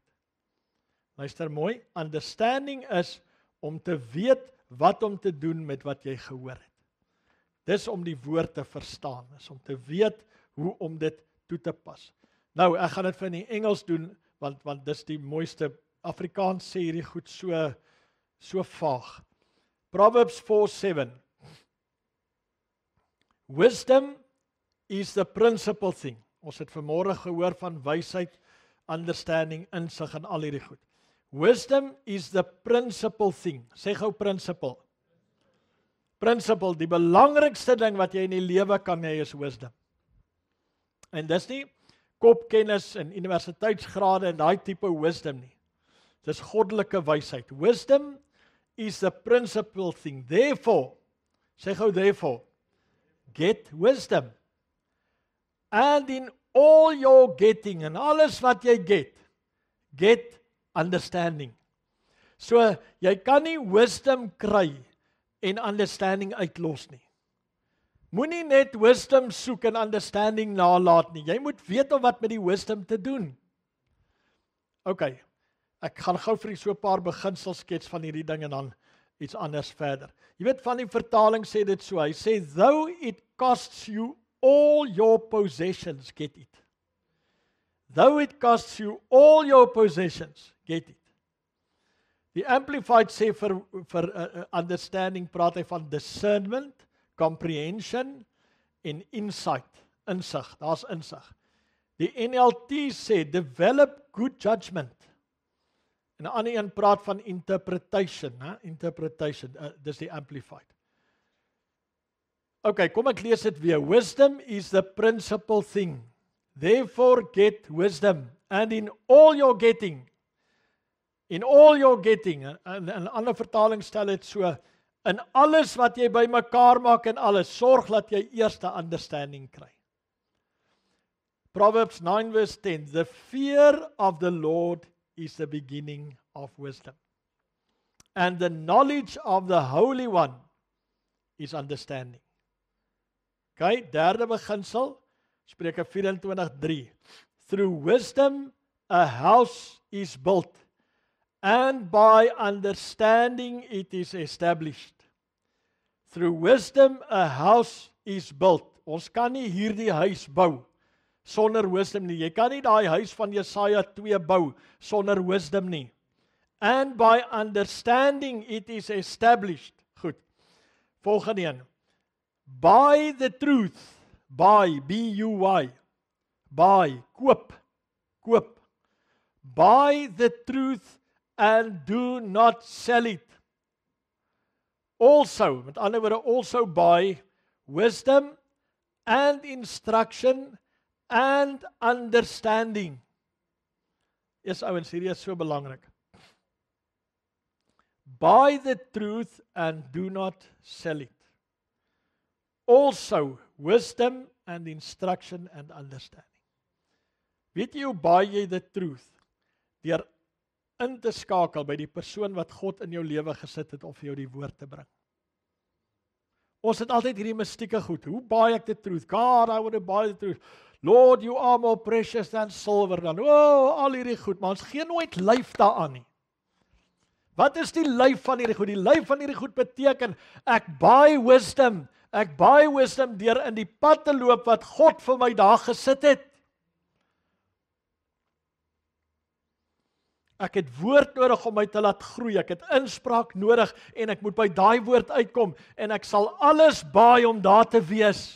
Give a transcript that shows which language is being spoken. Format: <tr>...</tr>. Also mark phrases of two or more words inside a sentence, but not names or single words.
<af>Luister mooi, understanding is om te weet wat om te doen met wat jy gehoor het. Dis om die woord te verstaan, is om te weet hoe om dit toe te pas. Nou, ek gaan dit vir in die Engels doen, want dis die mooiste. Afrikaans sê hierdie goed so vaag.</af> <en>Proverbs 4:7. Wisdom is the principal thing.</en> <af>Ons het vanmôre gehoor van wysheid, understanding, insig en al hierdie goed.</af> <en>Wisdom is the principal thing.</en> <af>Sê gou principle. Principle, die belangrikste ding wat jy in die lewe kan hê is wisdom. En dis nie kopkennis en universiteitsgrade en daai tipe wisdom nie. Dis goddelike wysheid.</af> <en>Wisdom is the principal thing. Therefore,</en> <af>sê gou</af> <en>therefore, get wisdom. And in all your getting,</en> <af>en alles wat jy</af> <en>get understanding.</en> <af>So, jy kan nie wisdom kry en understanding uitlos nie. Moenie net wisdom soek en understanding nalat nie. Jy moet weet om wat met die wisdom te doen. OK, ek gaan gou vir so 'n paar beginsels skets van hierdie ding en dan iets anders verder. Jy weet van die vertaling sê dit so, hy sê,</af> <en>though it costs you all your possessions, get it. Though it costs you all your possessions, get it.</en> <af>Die Amplified sê vir understanding praat hy van discernment, comprehension en insight, insig, daar's insig. Die NLT sê</af> <en>develop good judgment.</en> <af>En 'n ander een praat van interpretation, interpretation, dis die Amplified. OK, kom ek lees dit weer.</af> <en>Wisdom is the principal thing. Therefore get wisdom, and in all your getting,</en> <af>en 'n ander vertaling stel dit so, in alles wat jy bymekaar maak en alles, sorg dat jy eers 'n understanding kry.</af> <en>Proverbs 9 verse 10, the fear of the Lord is the beginning of wisdom, and the knowledge of the Holy One is understanding.</en> <af>OK, derde beginsel, Spreuke 24:3.</af> <en>Through wisdom a house is built, and by understanding it is established. Through wisdom a house is built.</en> <af>Ons kan nie hierdie huis bou sonder wisdom nie. Jy kan nie daai huis van Jesaja 2 bou sonder wisdom nie.</af> <en>And by understanding it is established.</en> <af>Goed. Volgende een.</af> <en>Buy the truth. Buy, B-U-Y. Buy, koop. Buy the truth and do not sell it. Also,</en> <af>met ander woorde,</af> <en>also buy wisdom and instruction and understanding. Yes,</en> <af>ouens, hierdie is so belangrik.</af> <en>Buy the truth and do not sell it. Also, wisdom and instruction and understanding.</en> <af>Weet jy hoe baie jy</af> <en>the truth?</en> <af>Deur in te skakel by die persoon wat God in jou lewe gesit het om vir jou die woord te bring. Ons het altyd hierdie mystieke goed. Hoe baie ek</af> <en>the truth? God, I want to buy the truth. Lord, you are more precious than silver.</en> <af>Dan, al hierdie goed, maar ons gee nooit lyf daaraan nie. Wat is die lyf van hierdie goed? Die lyf van hierdie goed beteken, ek</af> <en>buy wisdom.</en> <af>Ek</af> <en>buy wisdom</en> <af>deur in die pad te loop wat God vir my daar gesit het. Ek het woord nodig om my te laat groei. Ek het inspraak nodig en ek moet by daai woord uitkom en ek sal alles baai om daar te wees.</af>